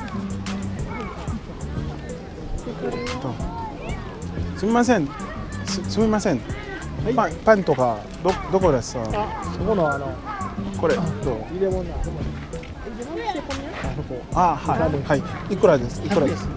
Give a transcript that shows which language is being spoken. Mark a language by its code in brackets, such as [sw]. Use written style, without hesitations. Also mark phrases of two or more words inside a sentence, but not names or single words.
[fr] Attends. [ja] すみません。すみません. Panとかどこですか？そこのこれどう？入れ物なそこ [fr] Il demande c'est combien? [ja] あそこあ、はいはい。いくらです？いくらです？